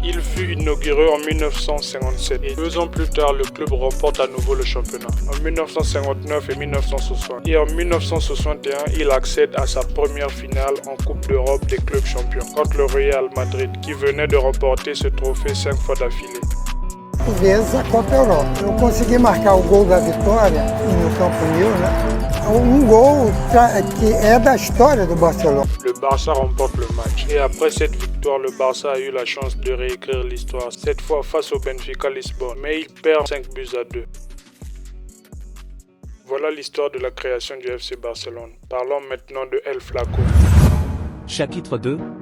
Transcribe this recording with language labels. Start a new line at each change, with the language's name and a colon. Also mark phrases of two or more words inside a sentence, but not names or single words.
French: Il fut inauguré en 1957 et 2 ans plus tard, le club remporte à nouveau le championnat, en 1959 et 1960. Et en 1961, il accède à sa première finale en Coupe d'Europe des clubs champions contre le Real Madrid, qui venait de remporter ce trophée 5 fois d'affilée.
Portuguese: Vezes a Copa Europa. Eu consegui marcar o gol da vitória no Camp Nou, né? Gol que é da história do Barcelona.
French: Le Barça remporte le match et après cette victoire, le Barça a eu la chance de réécrire l'histoire, cette fois face au Benfica Lisbonne, mais il perd 5-2. Voilà l'histoire de la création du FC Barcelone. Parlons maintenant de El Flaco. Chapitre 2.